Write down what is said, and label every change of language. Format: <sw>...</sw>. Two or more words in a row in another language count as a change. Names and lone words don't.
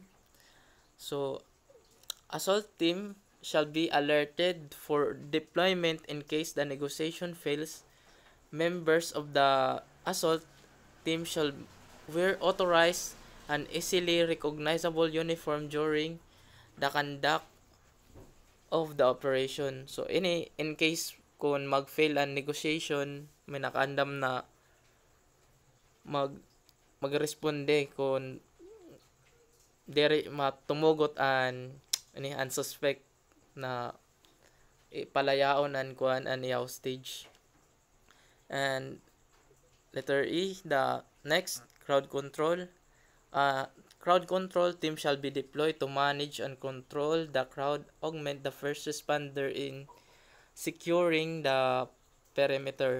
<en>So, assault team shall be alerted for deployment in case the negotiation fails. Members of the assault team shall wear authorized and easily recognizable uniform during the conduct of the operation. So, in case</en> <war>kung mag-fail ang</war> <en>negotiation,</en> <war>may nakaandam na magresponde kung dere matumugot an suspect na palayaon an kuan an hostage.</war> <en>And letter E, the next, crowd control. Crowd control team shall be deployed to manage and control the crowd, augment the first responder in securing the perimeter.</en>